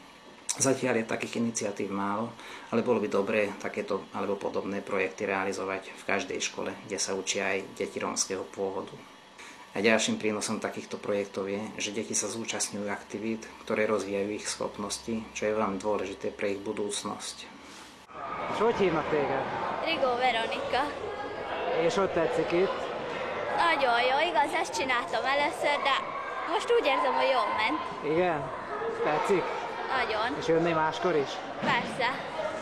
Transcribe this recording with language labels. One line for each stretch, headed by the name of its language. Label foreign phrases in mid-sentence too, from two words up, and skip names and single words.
Slovak: Zatiaľ je takých iniciatív málo, ale bolo by dobré takéto alebo podobné projekty realizovať v každej škole, kde sa učia aj deti rómskeho pôvodu. A ďalším prínosom takýchto projektov je, že deti sa zúčastňujú aktivít, ktoré rozvíjajú ich schopnosti, čo je veľmi dôležité pre ich budúcnosť.
Hungarian: És hogy hívnak téged? Rigó Veronika. És hogy tetszik itt? Nagyon jó, igaz, ezt csináltam először, de most úgy érzem, hogy jól ment. Igen? Tetszik? Nagyon. És jönni máskor is? Persze.